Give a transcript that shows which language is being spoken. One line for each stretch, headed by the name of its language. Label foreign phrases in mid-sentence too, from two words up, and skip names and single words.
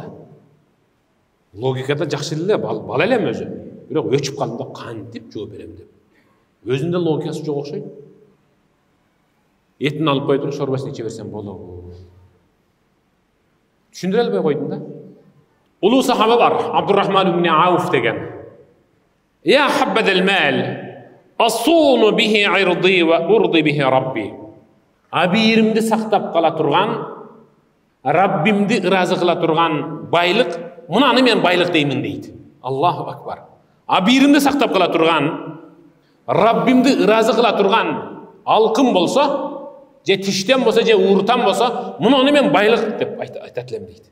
Kyrgyz: Логикада жакшы эле, бала элем өзү. Бирок өчүп калдым да, кантип жооп берем деп. Өзүндө логикасы жок окшойт. Этин алып коюп туруп шорбасын иче берсем болобу. Түшүндүрө албай койдум да. Улуу сахаба бар, Абдуррахман ибн Ауф деген.
Arabic: يا حبذا المال أصون به عرضي وأرضي به ربي.
Kyrgyz: Абийиримди сактап кала турган, Раббимди ыраазы кыла турган байлык, мунаны мен байлык деймин дейт.
Arabic: الله أكبر.
Kyrgyz: Абийиримди сактап кала турган, Раббимди ыраазы кыла турган алкым болсо, же тиштен болсо, же ууртан болсо, мунаны мен байлык деп айтат элем дейт.